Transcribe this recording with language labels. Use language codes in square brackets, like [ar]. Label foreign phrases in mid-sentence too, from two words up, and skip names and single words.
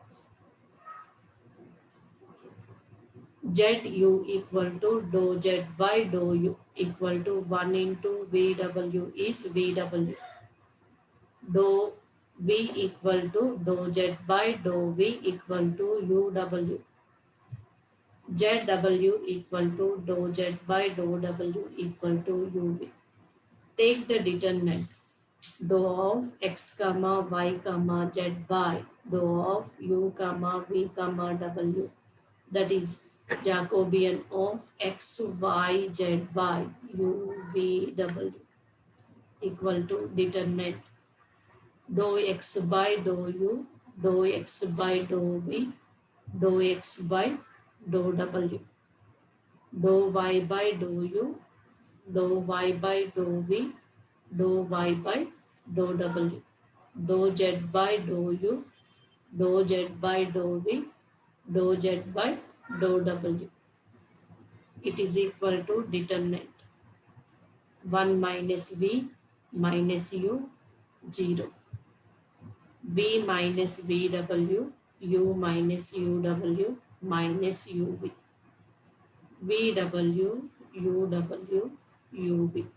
[en] Zu equal to dou z by dou u equal to 1 into vw is vw. Dou v equal to dou z by dou v equal to uw. Zw equal to dou z by dou w equal to uv. Take the determinant. Dou of x comma y comma z by dou of u comma v comma w, that is Jacobian of x y z by u v w equal to determinant dou x by dou u, dou x by dou v, dou x by dou w, dou y by dou u, dou y by dou v, dou y by dou w, dou z by dou u, dou z by dou v, dou z by dou w. It is equal to determinant 1 minus v minus u 0. V minus vw, u minus uw minus uv. Vw, uw, uv.